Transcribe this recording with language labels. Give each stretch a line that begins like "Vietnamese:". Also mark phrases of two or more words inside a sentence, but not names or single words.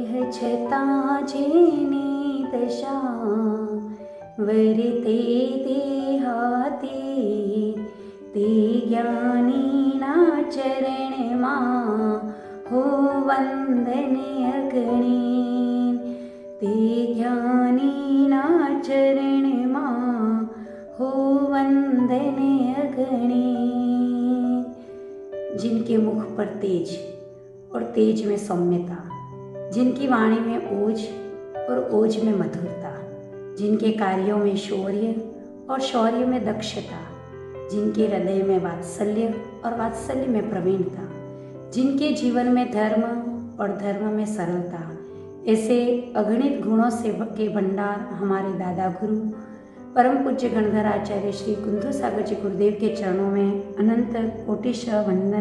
Gujarati: છતા જેની દશા વર્તે દેહાતી તે જ્ઞાનીના ચરણમા હો વંદન અગણી તે જ્ઞાનીના ચરણમા હો વંદન અગણી।
Hindi: जिनके मुख पर तेज और तेज में सौम्यता, जिनकी वाणी में ओज और ओज में मधुरता, जिनके कार्यों में शौर्य और शौर्य में दक्षता, जिनके हृदय में वात्सल्य और वात्सल्य में प्रवीणता, जिनके जीवन में धर्म और धर्म में सरलता, ऐसे अगणित गुणों से के भंडार हमारे दादा गुरु परम पूज्य गणधर आचार्य श्री कुंदू सागर जी गुरुदेव के चरणों में अनंत कोटिशः वंदन।